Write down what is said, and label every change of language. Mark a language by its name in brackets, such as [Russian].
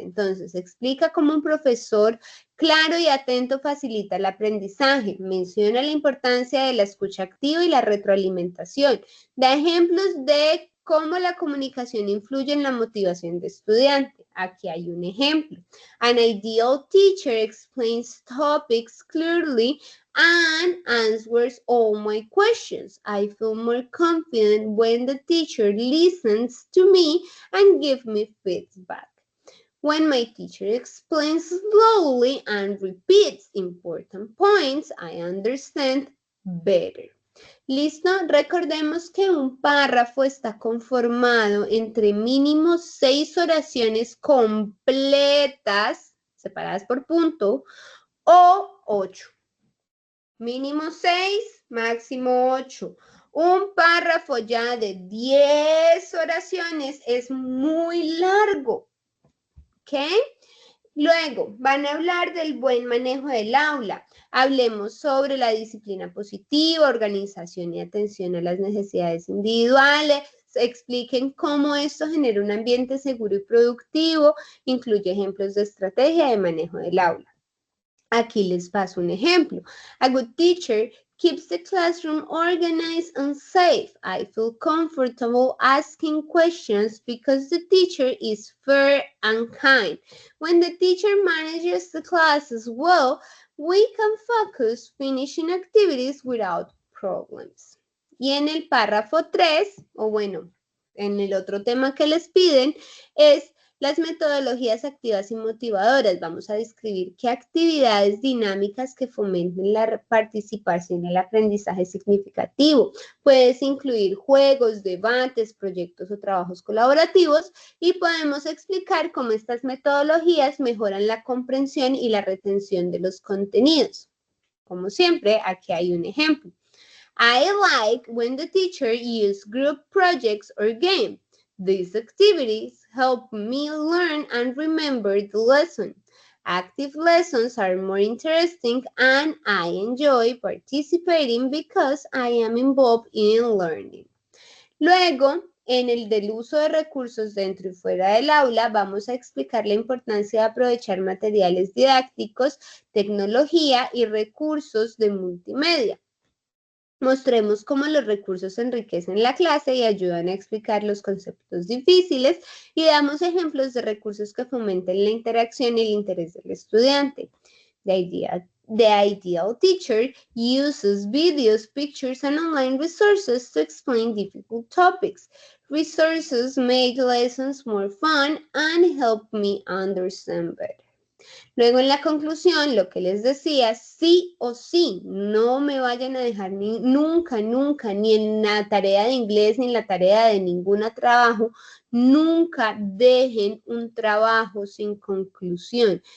[Spanish] Entonces, explica cómo un profesor claro y atento facilita el aprendizaje, menciona la importancia de la escucha activa y la retroalimentación, da ejemplos de cómo la comunicación influye en la motivación de estudiante. Aquí hay un ejemplo. [English] An ideal teacher explains topics clearly and answers all my questions. I feel more confident when the teacher listens to me and gives me feedback. When my teacher explains slowly and repeats important points, I understand better. [Spanish] ¿Listo? Recordemos que un párrafo está conformado entre mínimo 6 oraciones completas, separadas por punto, o 8. Mínimo 6, máximo 8. Un párrafo ya de 10 oraciones es muy largo. ¿Ok? Luego, van a hablar del buen manejo del aula. Hablemos sobre la disciplina positiva, organización y atención a las necesidades individuales. Expliquen cómo esto genera un ambiente seguro y productivo. Incluye ejemplos de estrategia de manejo del aula. Aquí les paso un ejemplo. [English] A good teacher keeps the classroom organized and safe. I feel comfortable asking questions because the teacher is fair and kind. When the teacher manages the classes well, we can focus finishing activities without problems. [Spanish] Y en el párrafo 3, o bueno, en el otro tema que les piden, es las metodologías activas y motivadoras. Vamos a describir qué actividades dinámicas que fomenten la participación en el aprendizaje significativo. Puedes incluir juegos, debates, proyectos o trabajos colaborativos y podemos explicar cómo estas metodologías mejoran la comprensión y la retención de los contenidos. Como siempre, aquí hay un ejemplo. [English] I like when the teacher uses group projects or games. These activities help me learn and remember the lesson. Active lessons are more interesting and I enjoy participating because I am involved in learning. [Spanish] Luego, en el del uso de recursos dentro y fuera del aula, vamos a explicar la importancia de aprovechar materiales didácticos, tecnología y recursos de multimedia. Mostremos cómo los recursos enriquecen la clase y ayudan a explicar los conceptos difíciles y damos ejemplos de recursos que fomenten la interacción y el interés del estudiante. [English] The ideal teacher uses videos, pictures, and online resources to explain difficult topics. Resources make lessons more fun and help me understand better. [Spanish] Luego en la conclusión, lo que les decía, sí o sí, no me vayan a dejar nunca, ni en la tarea de inglés, ni en la tarea de ningún trabajo, nunca dejen un trabajo sin conclusión.